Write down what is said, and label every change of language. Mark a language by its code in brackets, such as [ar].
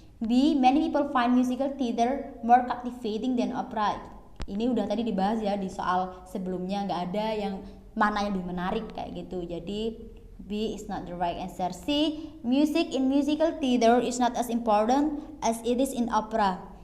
[en] B, many people find musical theater more captivating than opera. [id] Ini udah tadi dibahas ya di soal sebelumnya, nggak ada yang mana yang lebih menarik kayak gitu. [en] Jadi B is not the right answer. C, music in musical theater is not as important as it is in opera.